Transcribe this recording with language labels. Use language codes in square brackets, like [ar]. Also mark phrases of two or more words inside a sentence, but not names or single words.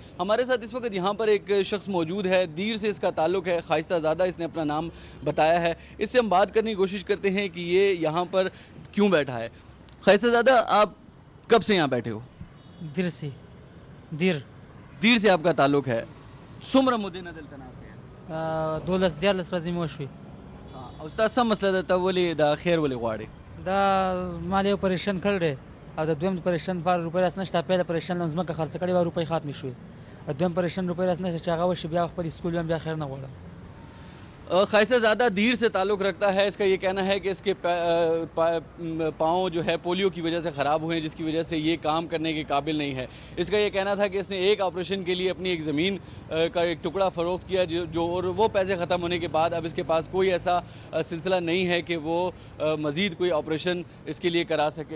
[ur] ہمارے ساتھ اس وقت یہاں پر ایک شخص موجود ہے, دیر سے اس کا تعلق ہے, خائستہ زادہ اس نے اپنا نام بتایا ہے. اس سے ہم بات کرنے کی کوشش کرتے ہیں کہ یہ یہاں پر کیوں بیٹھا ہے. خائستہ زادہ, آپ کب سے یہاں بیٹھے ہو؟ دیر سے. دیر سے آپ کا تعلق ہے. [ps] سمر مدینہ دلته ناست یې 12 ورځې مو شوې. استاد څه مسله ده, ته ولې دا خیر ولې غواړې؟ دا ما له پریشان کړی او د دویم پریشان پر روپۍ راس نشته. پیدا پریشان لمزمه که خرڅ کړي و روپۍ ختمې شوې. د دویم پریشان روپۍ راس نشته چې هغه وشي بیا خپل اسکول هم بیا خیر نه غواړم. [ur] خائستہ زادہ دیر سے تعلق رکھتا ہے. اس کا یہ کہنا ہے کہ اس کے پاؤں جو ہے پولیو کی وجہ سے خراب ہوئے ہیں, جس کی وجہ سے یہ کام کرنے کے قابل نہیں ہے. اس کا یہ کہنا تھا کہ اس نے ایک آپریشن کے لیے اپنی ایک زمین کا ایک ٹکڑا فروخت کیا, اور وہ پیسے ختم ہونے کے بعد اب اس کے پاس کوئی ایسا سلسلہ نہیں ہے کہ وہ مزید کوئی آپریشن اس کے لیے کرا سکے.